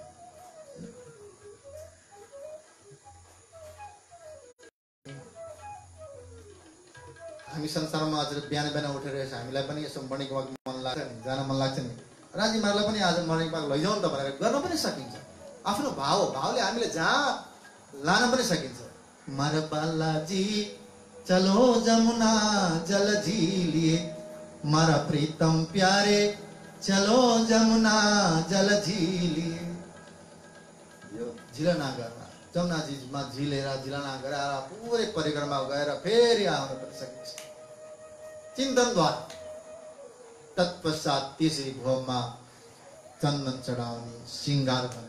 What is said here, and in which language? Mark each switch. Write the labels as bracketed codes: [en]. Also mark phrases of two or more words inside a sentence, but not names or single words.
[ne] हामी संसारमा आज बिहान बिहान उठेर हामीलाई पनि यसो [en] morning walk [ne] मन लाग्छ नि, जान मन लाग्छ नि। राजी महाराजलाई पनि आज [en] morning walk [ne] लैजाउँ त भनेर गर्न पनि सकिन्छ। आफ्नो भावले हामीले जहाँ लान पनि सकिन्छ। [hi] मर बालाजी चलो जमुना जल झीलिए, मर प्रीतम प्यारे चलो जमुना जल झीलिए। [ne] यो झिलना गर्न, जमुनाजीमा झिलेर झिलना गराएर पुरै परिक्रमा गएर फेरि आउन पनि सकिन्छ चिन्तनद्वारा। तत्पश्चात त्यसै भोममा चन्दन चढाउने, श्रृंगार गर्ने।